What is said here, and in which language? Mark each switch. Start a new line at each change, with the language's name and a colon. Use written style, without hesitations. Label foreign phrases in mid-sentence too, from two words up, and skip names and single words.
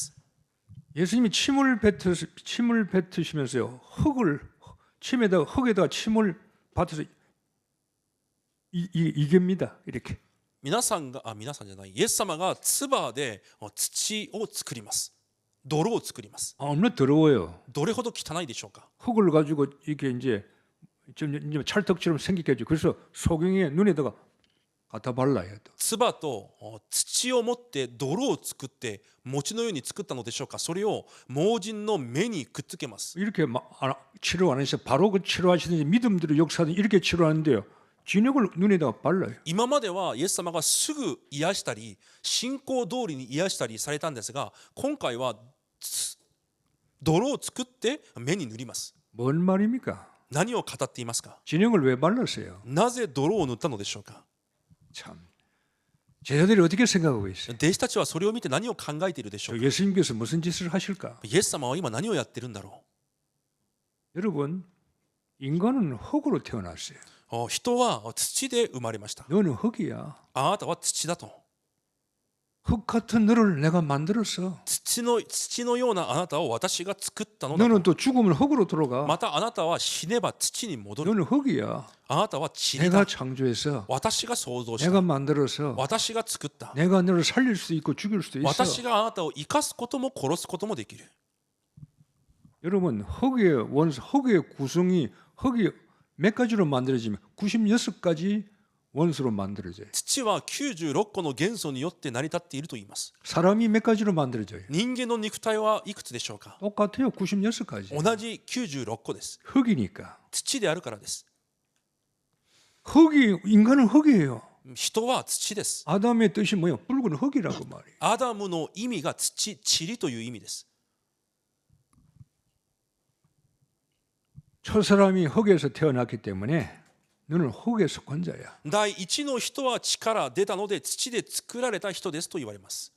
Korean: 예수님이 침을 뱉으시면서요, 흙에다가 침을 뱉어서 이깁니다. 이렇게.
Japanese: 皆さんじゃない、イエス様が唾で土を作ります。泥を作ります。
Korean: 얼마나 더러워요.
Japanese: どれほど汚いでしょうか。
Korean: 흙을 가지고 이게 이제 찰떡처럼 생기게 해줘. 그래서 소경의 눈에다가 갖다 발라요. 또.
Japanese: 唾と土を持って泥を作って餅のように作ったのでしょうか。それを盲人の目にくっつけます。
Korean: 이렇게 치료 안 해서 바로 그 치료하시든지 믿음대로 역사하든 이렇게 치료하는데요. 진흙을 눈에다가 발라요.
Japanese: 今まではイエス様がすぐ癒したり信仰通りに癒したりされたんですが、今回は泥を作って目に塗ります。
Korean: 뭔 말입니까?
Japanese: 何を語っていますか。
Korean: 진흙을 왜 발랐어요?
Japanese: なぜ泥を塗ったのでしょうか。
Korean: 참 제자들이 어떻게 생각하고 있어요?
Japanese: 弟子たちはそれを見て何を考えているでしょうか。
Korean: 예수님께서 무슨 짓을 하실까?
Japanese: イエス様は今何をやってるんだろ
Korean: 여러분, 인간은 흙으로 태어났어요.
Japanese: う。人は土で生まれました。
Korean: 너는 흙이야.
Japanese: あなたは土だと。
Korean: 흙 같은 너를 내가 만들었어.
Japanese: 土のようなあなたを私が作ったのだと。
Korean: 너는 또 죽으면 흙으로 들어가.
Japanese: またあなたは死ねば土に戻る。
Korean: 너는 흙이야.
Japanese: あなたは塵
Korean: 내가
Japanese: だ。
Korean: 창조했어.
Japanese: 私が創造し
Korean: 내가
Japanese: た。
Korean: 만들어서
Japanese: 私が作った。
Korean: 내가 너를 살릴 수도 있고 죽일 수도 있어.
Japanese: 私があなたを生かすことも殺すこともできる。
Korean: 여러분 흙의 원소, 흙의 구성이 흙이 몇 가지로 만들어지면 96가지 원소로 만들어져요.
Japanese: 土は96個の元素によって成り立っていると言います。
Korean: 사람이 몇 가지로 만들어져요?
Japanese: 人間の肉体はいくつでしょうか。
Korean: 똑같아요. 96가지.
Japanese: 同じ96個です。
Korean: 흙이니까.
Japanese: 土であるからです。
Korean: 흙이 인간은 흙이에요.
Japanese: 人は土です。
Korean: 아담의 뜻이 뭐예요? 붉은 흙이라고 말이에요.
Japanese: アダムの意味が土、塵という意味です。
Korean: 첫 사람이 흙에서 태어났기 때문에 너는 흙에 속한 자야.
Japanese: 第一の人は地から出たので土で作られた人ですと言われます。